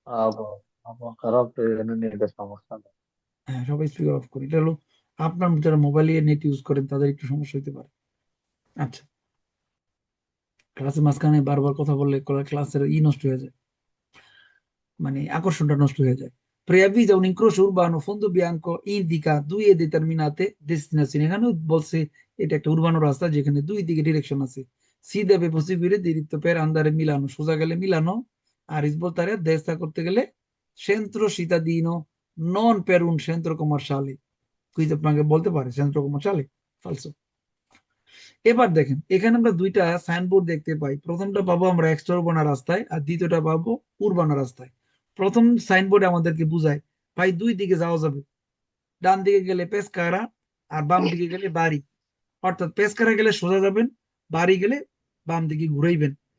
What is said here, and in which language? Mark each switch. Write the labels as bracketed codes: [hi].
[bn] আবহাওয়া খারাপ তো এই জন্য নেটের সমস্যা। হ্যাঁ, সবাই স্পিকার অফ করি, এটা হলো আপনার যারা মোবাইলে নেট ইউজ করেন তাদের একটু সমস্যা হতে পারে। আচ্ছা, ক্লাসের মাঝখানে বারবার কথা বললে ক্লাসের নষ্ট হয়ে যায়, মানে আকর্ষণটা নষ্ট হয়ে যায়। তো [it] Preavvisa un incrocio urbano fondo bianco indica due determinate destinazioni। [bn] এখানে বলছে এটা একটা উর্বানো রাস্তা যেখানে দুই দিকে ডিরেকশন আছে। [it] সি deve proseguire diritto per andare a Milano, [bn] সোজা গেলে মিলানো, আর [it] svoltare a destra [bn] করতে গেলে [it] centro cittadino non per un centro commerciale। [bn] Quiz আপনাকে বলতে পারে centro commerciale, ফালসো। এবার দেখেন এখানে আমরা দুইটা সাইনবোর্ড দেখতে পাই, প্রথমটা পাবো আমরা এক্সট্রা উর্বানা রাস্তায় আর দ্বিতীয়টা পাবো উর্বানা রাস্তায়। প্রথম সাইনবোর্ডে আমাদেরকে বুঝায় ভাই দুই দিকে যাওয়া যাবে, ডান দিকে গেলে পেসকারা আর বাম দিকে গেলে বাড়ি, অর্থাৎ পেসকারা গেলে সোজা যাবেন, বাড়ি গেলে বাম দিকে ঘুরাইবেন।